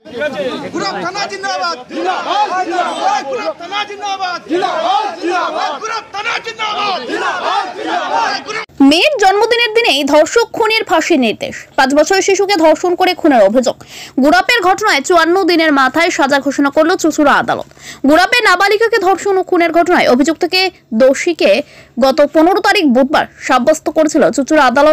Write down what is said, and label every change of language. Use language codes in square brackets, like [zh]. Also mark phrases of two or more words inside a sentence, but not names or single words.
[hi] गुलाब थाना जिंदाबाद जिंदाबाद जिंदाबाद गुलाब थाना जिंदाबाद जिंदाबाद जिंदाबाद गुलाब थाना जिंदाबाद जिंदाबाद जिंदाबाद। [bn] মেয়ের জন্মদিনের দিনেই ধর্ষক খুনের ফাঁসির নির্দেশ। 5 বছরের শিশুকে ধর্ষণ করে খুনের অভিযোগ। গুড়াপের ঘটনায় 54 দিনের মাথায় সাজা ঘোষণা করল চুঁচুড়া আদালত। গুড়াপে নাবালিকাকে ধর্ষণ ও খুনের ঘটনায় অভিযুক্তকে দোষীকে গত 15 তারিখ বুধবার সাব্যস্ত করেছিল চুঁচুড়া আদালত।